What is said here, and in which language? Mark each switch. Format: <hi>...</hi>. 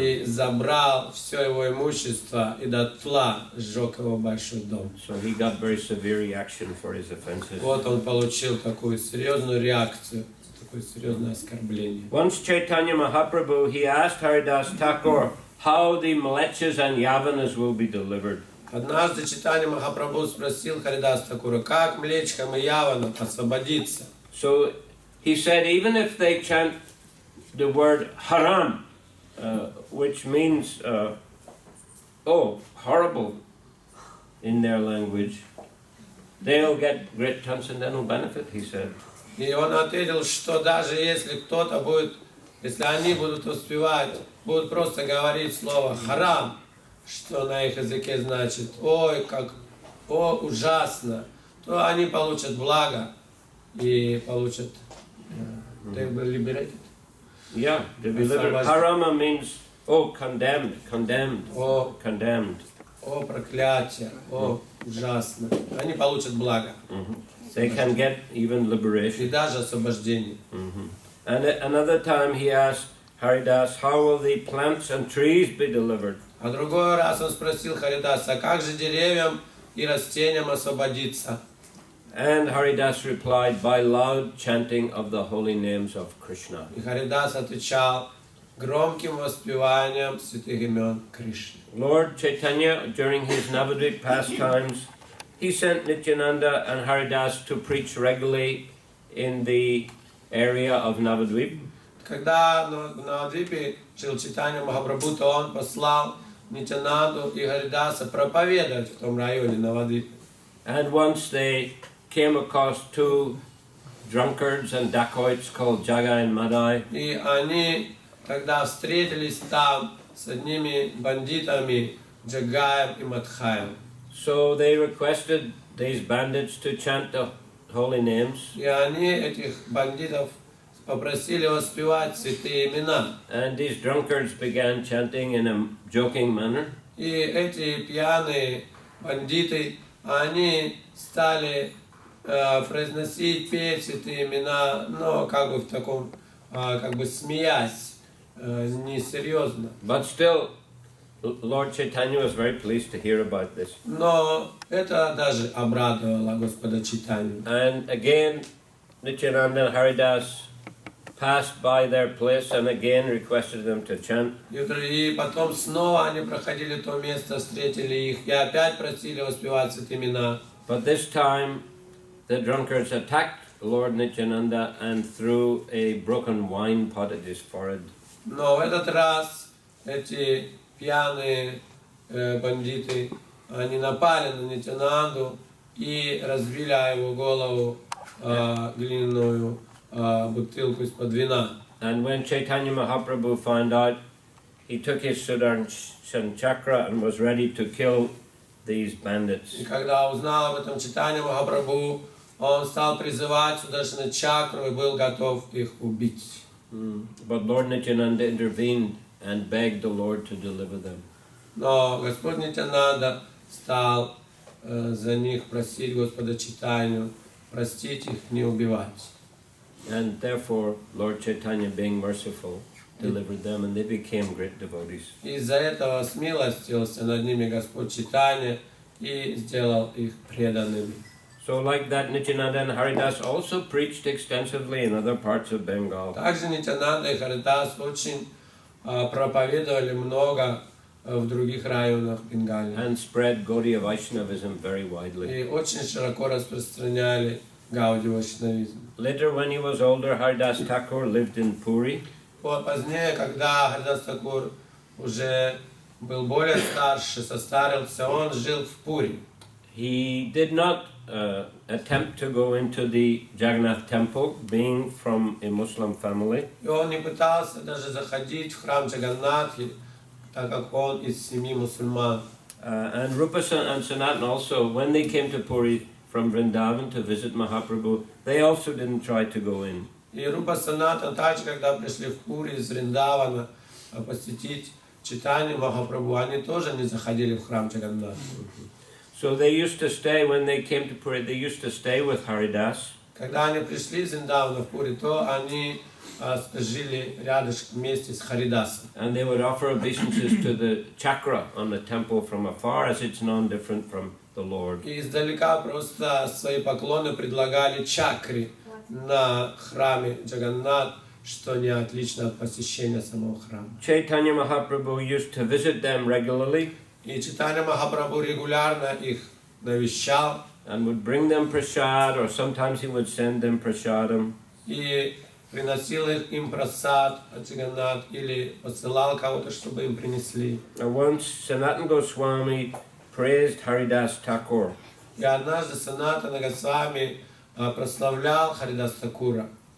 <ru>И забрал все его имущество и дотла сжег его большой дом.</ru> <en>So he got very severe reaction for his offenses.</en> <ru>Вот он получил такую серьезную реакцию, такое серьезное оскорбление.</ru> <en>Once Chaitanya Mahaprabhu, he asked Harидasa Thakur how the Mlechas and Yavanas will be delivered.</en> <ru>Однажды Чайтанья Махапрабху спросил Харидаса Тхакура, как млечкам и яванам освободиться.</ru> <en>So he said, even if they chant the word haram, which means, horrible in their language, they'll get great transcendental benefit, he said.</en> <ru>И он ответил, что даже если кто-то будет, если они будут успевать, будут просто говорить слово харам, что на их языке значит ой, как, ужасно, то они получат благо и получат,</ru> <en>they will be liberated. Yeah, to be liberated. Harama means, condemned, condemned.</en> <ru>О, проклятие, ужасно. Они получат благо.</ru> <en>They can get even liberation.</en> <ru>И даже освобождение.</ru> <en>And another time he asked Haridas, how will the plants and trees be delivered?</en> <ru>А другой раз он спросил Харидаса, а как же деревьям и растениям освободиться?</ru> <en>And Haridas replied, by loud chanting of the holy names of Krishna.</en> <ru>И Харидас отвечал громким воспеванием святых имен Кришны.</ru> <en>Lord Chaitanya, during his Navadvip pastimes, he sent Nityananda and Haridas to preach regularly in the area of Navadvip.</en> <ru>Когда на Навадвипе жил Чайтанья Махапрабху, то он послал Нитянанду и Харидаса проповедовать в том районе Навадвипе.</ru> <en>And once they came across two drunkards and dacoits called Jagai and Madai.</en> <ru>И они тогда встретились там с одними бандитами Джагаем и Мадхаем.</ru> <en>So they requested these bandits to chant the holy names.</en> <ru>И они этих бандитов попросили воспевать святые имена.</ru> <en>And these drunkards began chanting in a joking manner.</en> <ru>И эти пьяные бандиты, они стали произносить, петь святые имена, но как бы в таком, как бы смеясь, несерьезно.</ru> <en>But still, Lord Chaitanya was very pleased to hear about this.</en> <ru>Но это даже обрадовало Господа Чайтанью.</ru> <en>And again, Nityananda and Haridas passed by their place and again requested them to chant.</en> <ru>И потом снова они проходили то место, встретили их и опять просили воспевать святые имена.</ru> <en>But this time, the drunkards attacked Lord Nityananda and threw a broken wine pot at his forehead.</en> <ru>Но в этот раз эти пьяные бандиты, они напали на Нитянанду и разбили о его голову глиняную бутылку из-под вина.</ru> <en>And when Chaitanya Mahaprabhu found out, he took his Sudarshan chakra and was ready to kill these bandits.</en> <ru>И когда узнал об этом Чайтанья Махапрабху, он стал призывать Сударшана чакру и был готов их убить.</ru> <en>But Lord Nityananda intervened and begged the Lord to deliver them.</en> <ru>Но Господь Нитянанда стал за них просить Господа Чайтанью простить их, не убивать.</ru> <en>And therefore, Lord Chaitanya, being merciful, delivered them, and they became great devotees.</en> <ru>Из-за этого смилостился над ними Господь Чайтанья и сделал их преданными.</ru> <en>So like that, Nityananda and Haridas also preached extensively in other parts of Bengal.</en> <ru>Также Нитянанда и Харидас очень проповедовали много в других районах Бенгалии.</ru> <en>And spread Gaudiya Vaishnavism very widely.</en> <ru>И очень широко распространяли Гаудия Вайшнавизм.</ru> <en>Later, when he was older, Hardas Thakur lived in Puri.</en> <ru>Позднее, когда Харидас Тхакур уже был более старше, состарился, он жил в Пури.</ru> <en>He did not attempt to go into the Jagannath temple, being from a Muslim family.</en> <ru>И он не пытался даже заходить в храм Джаганнатхи, так как он из семьи мусульман.</ru> <en>And Rupa and Sanatan also, when they came to Puri from Vrindavan to visit Mahaprabhu, they also didn't try to go in.</en> <ru>И Рупа Санатан также, когда пришли в Пури из Вриндавана посетить Чайтанью Махапрабху, они тоже не заходили в храм Джаганнатха.</ru> <en>So they used to stay, when they came to Puri, they used to stay with Haridas.</en> <ru>Когда они пришли из Вриндавана в Пури, то они жили рядышком вместе с Харидасом.</ru> <en>And they would offer obeisances to the chakra on the temple from afar, as it's non different from the Lord.</en> <ru>И издалека просто свои поклоны предлагали чакре на храме Джаганнат, что не отлично от посещения самого храма.</ru> <en>Chaitanya Mahaprabhu used to visit them regularly.</en> <ru>И Чайтанья Махапрабху регулярно их навещал.</ru> <en>And would bring them prasad, or sometimes he would send them prasadam.</en> <ru>И приносил им прасад от Джаганнат или посылал кого-то, чтобы им принесли.</ru> <en>Once Sanatana Goswami praised Haridas Thakur.</en> <ru>И однажды Санатана Госвами прославлял Харидаса Тхакура.</ru>